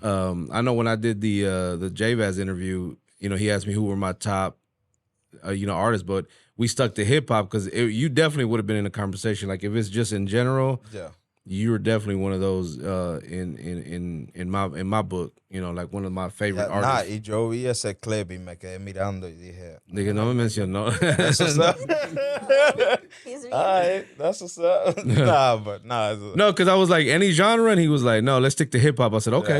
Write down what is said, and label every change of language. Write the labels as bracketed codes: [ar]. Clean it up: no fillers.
[en] I know when I did the J-Vaz interview, you know, he asked me who were my top, artists, but we stuck to hip hop because you definitely would have been in a conversation. Like if it's just in general, Yeah. you're definitely one of those in my book, you know, like one of my favorite Yeah, nah, artists. [es] y yo vi ese clip y me quedé mirando y dije, Nigga, no me mencionó. [en] that's what's up. He's All right, that's what's up. Nah. No, because I was like, any genre, and he was like, no, let's stick to hip hop. I said, okay,